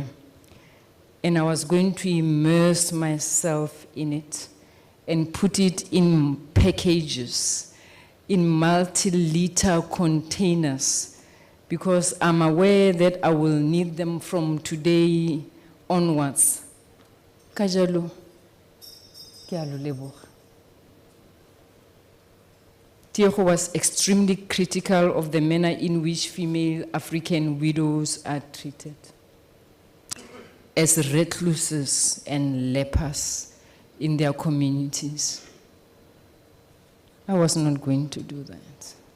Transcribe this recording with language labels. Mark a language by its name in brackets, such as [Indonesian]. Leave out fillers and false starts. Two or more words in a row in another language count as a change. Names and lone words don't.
[English] And I was going to immerse myself in it and put it in packages, in multi-liter containers, because I'm aware that I will need them from today onwards. [Tswana] Kajalo, ke a lo leboga. [English] Tiego was extremely critical of the manner in which female African widows are treated as recluses and lepers in their communities. I was not going to do that.